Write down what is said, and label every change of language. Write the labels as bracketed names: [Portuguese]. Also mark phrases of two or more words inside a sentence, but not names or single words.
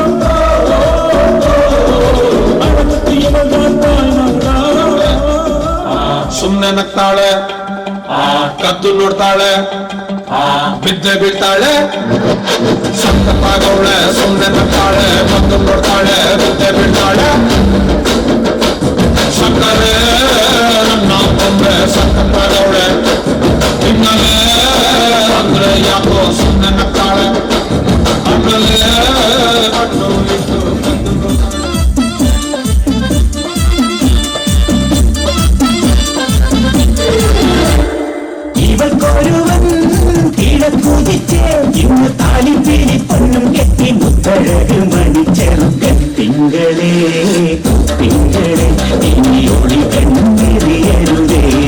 [Tamil] அழகுக்கு இவள் தான் தாய்னாடா [Kannada] ಸುಮ್ಮನೆ ನಗ್ತಾಳೆ ಕದ್ದು ನೋಡ್ತಾಳೆ ಬಿದ್ದೆ ಬೀಳ್ತಾಳೆ ಸತ್ತಪ್ಪಾಗವಳೆ ಸುಮ್ಮನೆ ನಗ್ತಾಳೆ ಕದ್ದು ನೋಡ್ತಾಳೆ ಬಿದ್ದೆ ಬೀಳ್ತಾಳೆ ಸಕ್ಕರೆ ನನ್ನ ಕೊಂಬೆ ಸತ್ತಪ್ಪಾಗವಳೆ ತಿನ್ನಲೇ ಅಂದ್ರೆ ಯಾಕೋ ಸುಮ್ಮನೆ ನಗ್ತಾಳೆ ಆಮೇಲೆ ಅಟ್ಟು ಇಟ್ಟು [Malayalam] ഇവൾക്കൊരുവൻ കിഴക്കുതിച്ച് ഇന്ന് താലിപ്പിടി പൊന്നും കെട്ടി മുത്തഴക് മണിച്ചെറുക്ക തിങ്കളേ തിങ്കളെ ഇനി ഒളി കണ്ണെറിയരുതേ